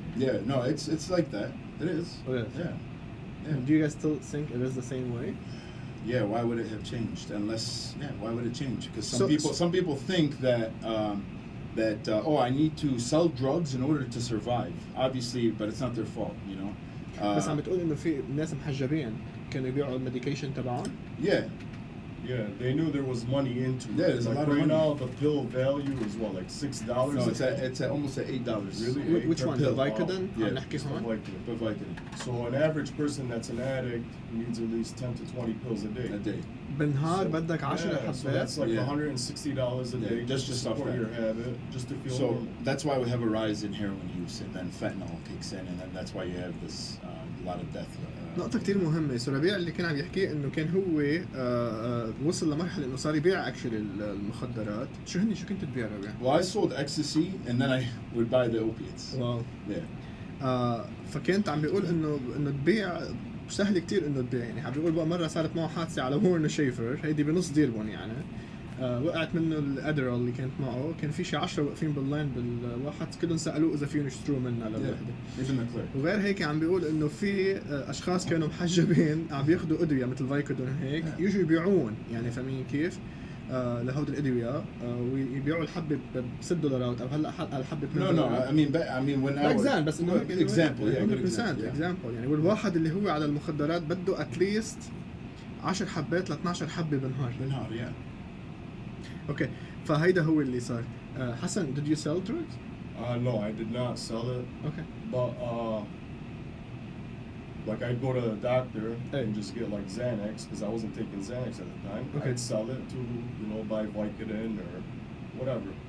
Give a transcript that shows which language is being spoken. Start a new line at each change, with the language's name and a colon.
English: Yeah, no, it's like that. It is. Oh, yes. Yeah. Do you guys still think it is the same way? Yeah, why would it have changed? Why would it change? Because some people think that I need to sell drugs in order to survive. Obviously, but it's not their fault,
Arabic: بس عم بتقول إنه في ناس محجبين كانوا يبيعوا الميديكيشن تبعهم؟
English: Yeah, they knew there was money into it. Yeah, there's a lot of money. Right now, the pill value is what, like $6? No, it's almost at $8. Really? Which one? The Vicodin? Yeah, the Vicodin. So an average person that's an addict needs at least 10 to 20 pills a day.
Arabic: بالنهار بدك 10 حبات.
English: So that's like $160 a day just to support your habit, just to feel normal. That's why we have a rise in heroin use, and then fentanyl kicks in, and then that's why you have this lot of death.
Arabic: نقطة كتير مهمة. ربيع اللي كان عم يحكي إنه كان هو وصل لمرحلة إنه صار يبيع actually المخدرات. شو كنت تبيع ربيع؟
English: Well, I sold ecstasy, and then I would buy the opiates. Wow. Yeah.
Arabic: فكنت عم بيقول إنه تبيع سهل كتير إنه تبيع. يعني عم بيقول بقى مرة صارت معه حادثة على وورن شيفر، هيدي بنص ديربون يعني. وقعت منه الادرال اللي كانت معه، كان في شي 10 واقفين باللاين بالواحد، كلهم سالوه اذا فيهم يشتروا منها للوحده. وغير هيك عم بيقول انه في اشخاص كانوا محجبين عم بياخذوا ادويه مثل فايكودون هيك يجوا يبيعون، يعني فاهمين كيف؟ لهود الادويه ويبيعوا الحبه ب$6 او هلا الحبه ب$2.
English: I mean when I was
Arabic: بس انه example يعني والواحد اللي هو على المخدرات بده اتليست 10 حبات ل 12 حبه بالنهار. Okay, فهيدا هو اللي صار.
English: Hassan, did you sell drugs? No, I did not sell it. Okay. But like I'd go to the doctor and just get like Xanax because I wasn't taking Xanax at the time. Okay. I'd sell it to buy Vicodin or whatever.